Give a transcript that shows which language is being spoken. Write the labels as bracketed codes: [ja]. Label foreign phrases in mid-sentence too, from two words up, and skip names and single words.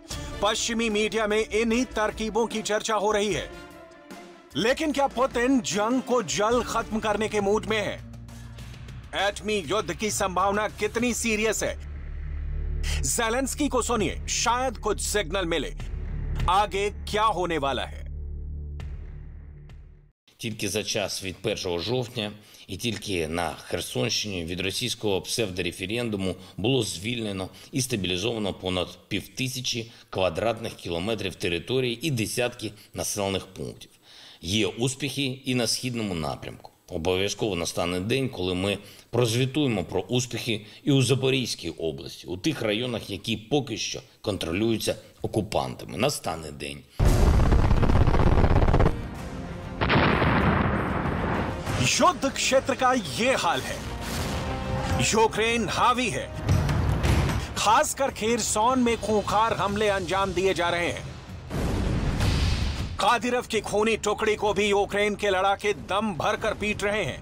[hi] पश्चिमी मीडिया में इन्हीं तरकीबों की चर्चा हो रही है। लेकिन क्या पुतिन जंग को जल्द खत्म करने के मूड में है? एटमी युद्ध की संभावना कितनी सीरियस है? ज़ेलेंस्की को सुनिए, शायद कुछ सिग्नल मिले। आगे क्या होने वाला है? [uk] Тільки за час від 1 жовтня і тільки на Херсонщині від російського псевдореферендуму було звільнено і стабілізовано понад 5000 квадратних кілометрів території і десятки населених пунктів. Є успіхи і на східному напрямку. Обов'язково настане день, коли ми прозвітуємо про успіхи і у Запорізькій області, у тих районах, які поки що контролюються окупантами. Настане день. [hi] युद्ध क्षेत्र का ये हाल है। यूक्रेन हावी है। खासकर खेरसौन में खूंखार हमले अंजाम दिए जा रहे हैं। कादिरव की खूनी टुकड़ी को भी यूक्रेन के लड़ाके दम भरकर पीट रहे हैं।